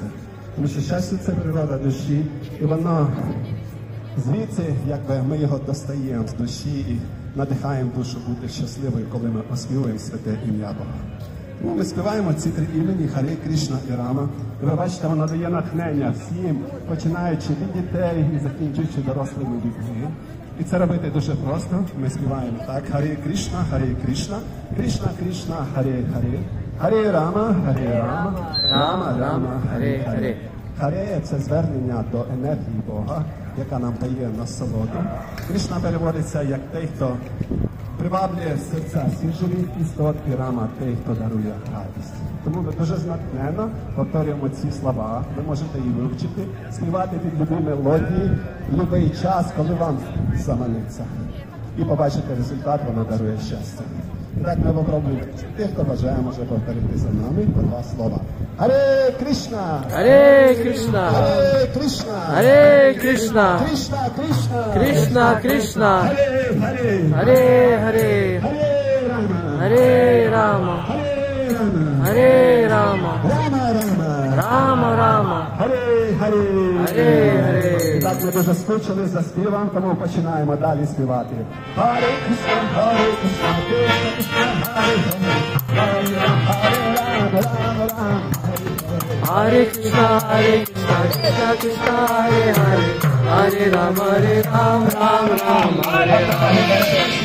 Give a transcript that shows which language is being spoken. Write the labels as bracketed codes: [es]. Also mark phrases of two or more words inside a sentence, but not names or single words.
[uk] Тому що щастя – це природа душі, і воно звідси, якби ми його достаємо з душі і надихаємо душу бути щасливою, коли ми оспівуємо святе ім'я Бога. Ну, ми співаємо ці три імені Харе Кришна і Рама. І ви бачите, воно дає натхнення всім, починаючи від дітей і закінчуючи дорослими людьми. І це робити дуже просто. Ми співаємо так: Харе Кришна, Кришна Кришна, Харе Харе, Харе Рама, Рама Рама, Харе Харе. Харе – це звернення до енергії Бога, яка нам дає насолоду. Кришна переводиться як той, хто приваблює серця всіх живих істот, і Рама – той, хто дарує радість. Тому ми дуже натхненно повторюємо ці слова, ви можете їх вивчити, співати під любі мелодії, в будь-який час, коли вам заманеться. І побачите результат, воно дарує щастя. І так ми попробуємо. Тих, хто бажає, може повторити за нами по два слова. Харе Кришна! Харе Кришна! Харе Кришна! Харе Кришна! Кришна Кришна! Кришна Кришна! Харе Харе! Харе Харе! Харе Рама! Харе Рама! Харе Рама! Харе Рама! Рама Рама! Рама Рама! Харе Харе! Харе Харе! Так, ми дуже скучили за співом, тому починаємо далі співати. Харе Кришна, Кришна Харе Харе, Харе Рама, Рама. Hare Krishna, Krishna Krishna, Hare Hare, Hare Ram, Ram Hare Hare.